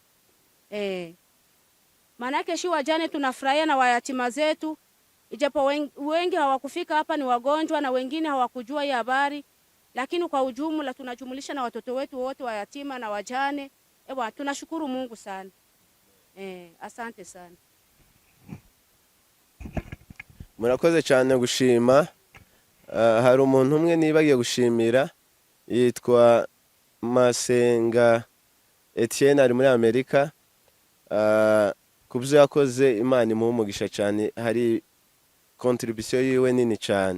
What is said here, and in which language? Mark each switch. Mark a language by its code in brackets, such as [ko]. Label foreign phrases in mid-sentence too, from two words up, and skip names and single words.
[sw] Manake shi wajane tunafurahia na wayatima zetu, ijapo wengi hawakufika hapa, ni wagonjwa na wengine hawakujua hii habari, lakini kwa ujumla tunajumulisha na watoto wetu wote wayatima na wajane. Tunashukuru Mungu sana. Asante sana. [rw] Murakoze cyane gushima. Hari umuntu umwe nibagiye gushimira, yitwa Masenga Etienne, ari muri Amerika. Kubyo yakoze Imana imuha umugisha cyane, hari contribution yiwe nini cyane.